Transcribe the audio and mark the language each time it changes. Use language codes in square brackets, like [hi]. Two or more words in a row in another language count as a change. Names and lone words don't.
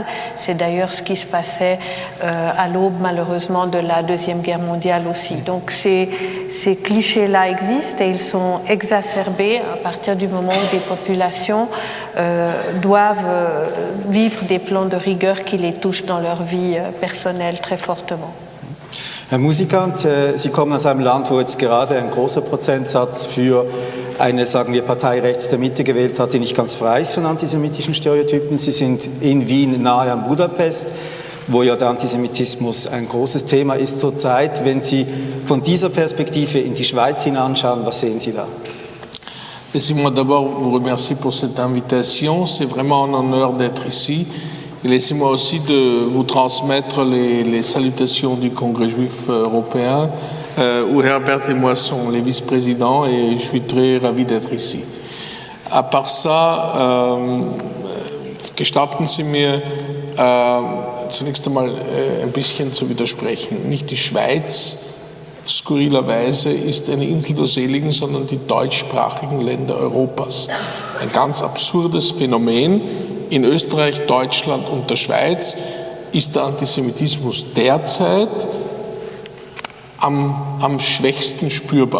[fr] C'est d'ailleurs ce qui se passait à l'aube malheureusement de la Deuxième Guerre mondiale aussi. Donc ces clichés-là existent et ils sont exacerbés à partir du moment où des populations doivent vivre des plans de rigueur qui les touchent dans leur vie personnelle très fortement. [de] Herr Müsikant, Sie kommen aus einem Land, wo jetzt gerade ein großer Prozentsatz für eine, sagen wir, Partei rechts der Mitte gewählt hat, die nicht ganz frei ist von antisemitischen Stereotypen. Sie sind in Wien nahe an Budapest. wo ja der Antisemitismus ein großes Thema ist zurzeit. Wenn Sie von dieser Perspektive in die Schweiz hineinschauen, was sehen Sie da? [fr] Laissez-moi d'abord vous remercier pour cette invitation. C'est vraiment un honneur d'être ici. Et laissez-moi aussi de vous transmettre les salutations du Congrès juif européen, où Herbert et moi sommes les vice-présidents, et je suis très ravi d'être ici. À part ça, [de] gestatten Sie mir zunächst einmal ein bisschen zu widersprechen. Nicht die Schweiz skurrilerweise ist eine Insel der Seligen, sondern die deutschsprachigen Länder Europas. Ein ganz absurdes Phänomen. In Österreich, Deutschland und der Schweiz ist der Antisemitismus derzeit am schwächsten spürbar.